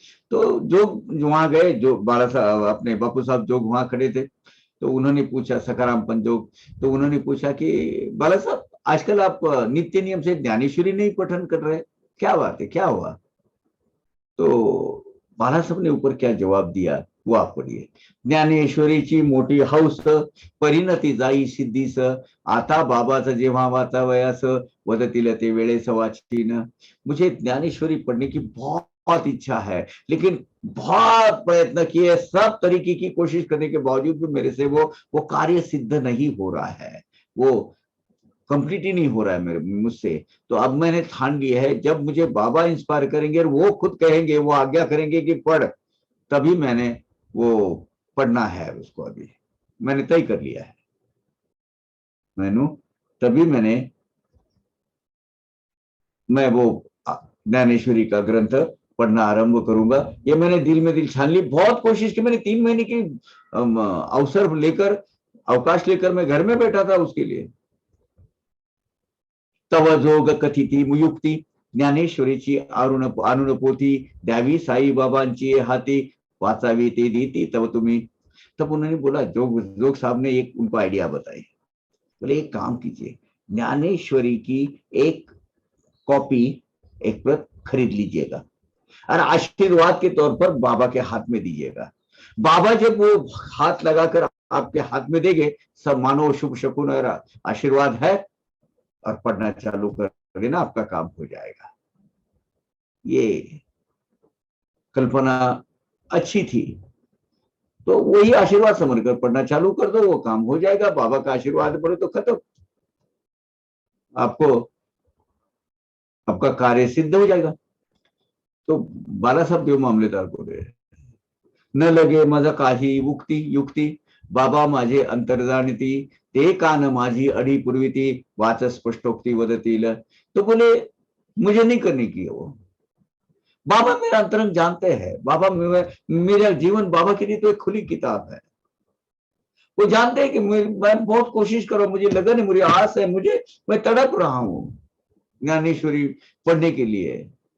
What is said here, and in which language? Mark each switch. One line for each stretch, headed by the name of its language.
Hindi: तो जो वहां गए, जो बाला साहब अपने बापू साहब जोग वहां खड़े थे, तो उन्होंने पूछा, सखाराम पंत जोग, तो उन्होंने पूछा कि बाला साहब आजकल आप नित्य नियम से ज्ञानेश्वरी नहीं पठन कर रहे, क्या बात है, क्या हुआ? तो बाला साहब ने ऊपर क्या जवाब दिया वो आप पढ़िए।
Marathi: ज्ञानेश्वरीची मोठी हौस, परिणती जाई सिद्धीस, आता बाबाचं जेव्हा वाचावयास, वदतील ते वेळेस वाचीन।
Hindi: मुझे ज्ञानेश्वरी पढ़ने की बहुत इच्छा है, लेकिन बहुत प्रयत्न किए, सब तरीके की कोशिश करने के बावजूद भी मेरे से वो कार्य सिद्ध नहीं हो रहा है, वो कंप्लीट ही नहीं हो रहा है मेरे मुझसे। तो अब मैंने ठान लिया है, जब मुझे बाबा इंस्पायर करेंगे और वो खुद कहेंगे, वो आज्ञा करेंगे कि पढ़, तभी मैंने वो पढ़ना है उसको। अभी मैंने तय कर लिया है, तभी मैं वो ज्ञानेश्वरी का ग्रंथ पढ़ना आरंभ करूंगा। ये मैंने दिल में दिल ठान ली, बहुत कोशिश की, मैंने 3 महीने की अवसर लेकर, अवकाश लेकर मैं घर में बैठा था उसके लिए।
Marathi: तव जोग कथिती मुयुक्ती, ज्ञानेश्वरीची अनुनपोथी, द्यावी साई बाबांची हाती, वाचावी ते देती तब तुम्ही।
Hindi: तब उन्होंने बोला, जोग साहब ने एक उनको आइडिया बताई, बोले एक काम कीजिए, ज्ञानेश्वरी की एक कॉपी, एक प्रत खरीद लीजिएगा और आशीर्वाद के तौर पर बाबा के हाथ में दीजिएगा। बाबा जब वो हाथ लगाकर आपके हाथ में देंगे, सब मानो शुभ शकुन और आशीर्वाद है, और पढ़ना चालू कर देना, आपका काम हो जाएगा। ये कल्पना अच्छी थी, तो वही आशीर्वाद समझकर पढ़ना चालू कर दो, वो काम हो जाएगा। बाबा का आशीर्वाद पड़े तो खत्म, आपको आपका कार्य सिद्ध हो जाएगा। तो बाला साहब देव मामलेदार बोले,
Marathi: न लगे माझा काही युक्ती, बाबा माझे अंतर्जाणती, ते कान माझी अडी पुरविती, वाच स्पष्टोक्ति वदतील।
Hindi: तो बोले मुझे नहीं करने की है वो। बाबा मेरा अंतरंग जानते हैं। बाबा मेरा जीवन बाबा के लिए तो एक खुली किताब है। वो जानते हैं कि मैं बहुत कोशिश करो, मुझे लगन है, मुझे आस है, मैं तड़प रहा हूं ज्ञानेश्वरी पढ़ने के लिए।